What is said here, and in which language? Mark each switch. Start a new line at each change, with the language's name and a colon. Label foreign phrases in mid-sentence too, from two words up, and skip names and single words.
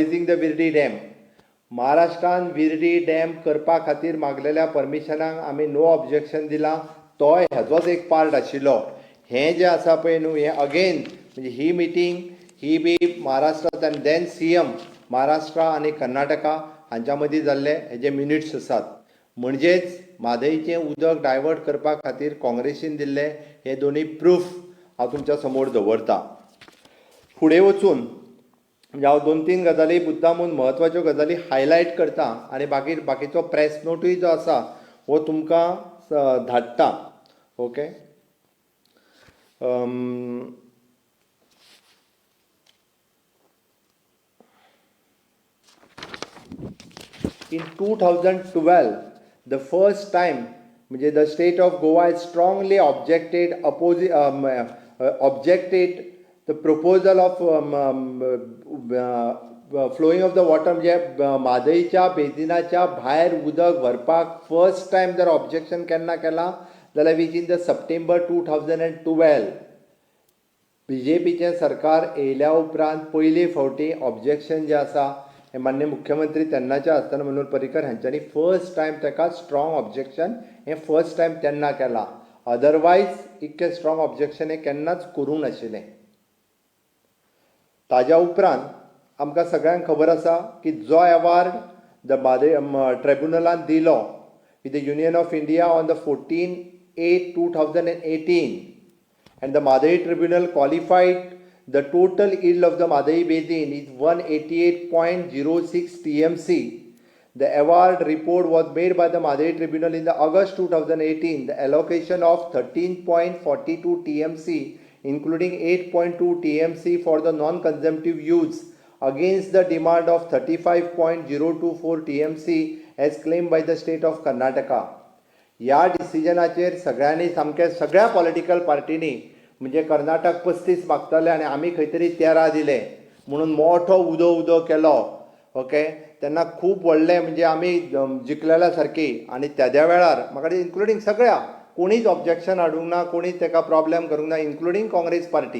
English: raising the Virdi dam
Konkani: महाराष्ट्रान विरडी डॅम करपा खातीर मागलेल्या परमिशनाक आमी
English: no objection
Konkani: दिलां तो हेजोच एक पार्ट आशिल्लो हें जें आसा पळय न्हू हें अगेन म्हणजे ही मिटींग ही बी महाराष्ट्रांत आनी
English: then CM
Konkani: महाराष्ट्रा आनी कर्नाटका हांच्या मदीं जाल्ले हेजे मिनिट्स आसात म्हणजेच म्हादईचें उदक डायवर्ट करपा खातीर काँग्रेसीन दिल्ले हे दोनूय प्रूफ हांव तुमच्या समोर दवरतां. फुडें वचून म्हणजे हांव 2-3 गजाली मुद्दामून म्हत्वाच्यो गजाली हायलायट करता आनी बाकीचो प्रेस नोटूय जो आसा हो तुमकां धाडटा.
English: ओके. In 2012, the first time, the state of Goa has strongly objected the proposal of flowing of the water,
Konkani: म्हादईच्या बेजिनाच्या भायर उदक व्हरपाक
English: first time
Konkani: जर ऑब्जेक्शन केन्ना केलां जाल्यार
English: which in the September 2012
Konkani: BJPचें सरकार येयल्या उपरांत पयले फावटी ऑब्जेक्शन जें आसा हे मान्य मुख्यमंत्री तेन्नाचे आसतना मनोहर पर्रीकर हांच्यांनी
English: first time
Konkani: ताका
English: strong objection
Konkani: हें
English: first time
Konkani: तेन्ना केलां. अदरवायज इतकें
English: strong objection
Konkani: हें केन्नाच करूंक नाशिल्लें. ताज्या उपरांत आमकां सगळ्यांक खबर आसा की जो अवॉर्ड द म्हादई ट्रिब्युनलान दिलो
English: with the Union of India on the 14/8/2018 and the Madai Tribunal qualified the total yield of the Madai Basin is 188.06 TMC. The award report was made by the Madai Tribunal in the August 2018. The allocation of 13.42 TMC, including 8.2 TMC for the non-consumptive use, against the demand of 35.024 TMC as claimed by the state of Karnataka.
Konkani: ह्या डिसिजनाचेर सगळ्यांनी सामकें सगळ्या
English: political parties
Konkani: म्हणजे कर्नाटक 35 मागताले आनी आमी खंय तरी 13 दिले म्हणून मोठो उदो केलो. ओके. तेन्ना खूब व्हडलें म्हणजे आमी जिखलेल्या सारकी आनी त्या वेळार म्हाका इन्क्लुडींग सगळ्या कोणीच ऑब्जेक्शन हाडूंक ना, कोणीच ताका प्रॉब्लेम करूंक ना, इन्क्लुडींग काँग्रेस पार्टी.